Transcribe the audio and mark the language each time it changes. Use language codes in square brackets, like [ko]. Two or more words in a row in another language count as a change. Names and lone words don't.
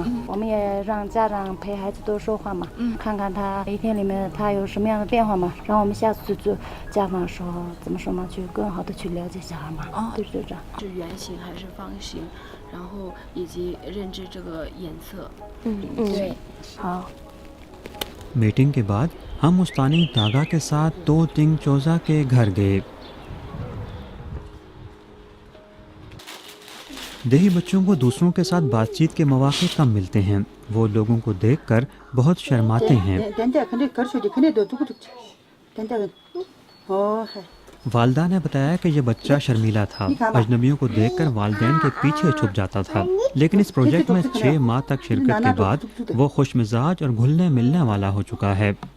[zh] 我们也让家长陪孩子多说话嘛，看看他一天里面他有什么样的变化嘛，然后我们下次就家长说怎么说嘛，去更好的去了解小孩嘛。对，就这样。是圆形还是方形，然后以及认知这个颜色。对，好。 [ur] میٹنگ کے بعد ہم استانی داگا کے ساتھ دو تنگ چوجا کے گھر گئے. دیہی بچوں کو دوسروں کے ساتھ بات چیت کے موقعے کم ملتے ہیں. وہ لوگوں کو دیکھ کر بہت شرماتے ہیں۔ والدہ نے بتایا کہ یہ بچہ شرمیلا تھا، اجنبیوں کو دیکھ کر والدین کے پیچھے چھپ جاتا تھا، لیکن اس پروجیکٹ میں 6 ماہ تک شرکت کے بعد وہ خوش مزاج اور گھلنے ملنے والا ہو چکا ہے.